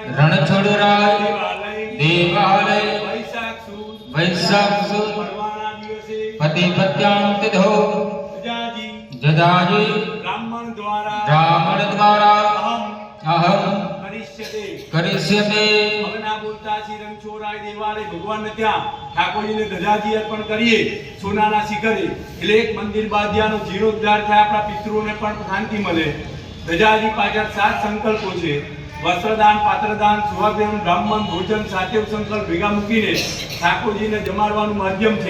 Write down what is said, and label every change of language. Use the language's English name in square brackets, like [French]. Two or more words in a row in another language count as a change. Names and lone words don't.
[Sanskrit] रणछोड़राय देवालय वैशाख सुद परवाना दिवसे पतिपत्यां तिथौ जदाजी ब्राह्मण द्वारा अहम करिष्यते। [Gujarati] હવે ના બોલતા શ્રી રણછોડરાય દેવાલય ભગવાન ને ત્યાં ઠાકોરજીને ધજાજી અર્પણ કરીએ સોનાના શિખરે એટલે એક મંદિર બાંધ્યાનો જીર્ણોદ્ધાર થાય, આપણા પિતૃઓને પણ શાંતિ મળે। ધજાજી પાછળ 7 સંકલ્પો છે। વસ્ત્રદાન, પાત્રદાન, સુહાગદાન, બ્રાહ્મણ ભોજન, સાતેવ સંકલ્પ ભેગા મૂકીને ઠાકોરજીને જમાડવાનું માધ્યમ છે।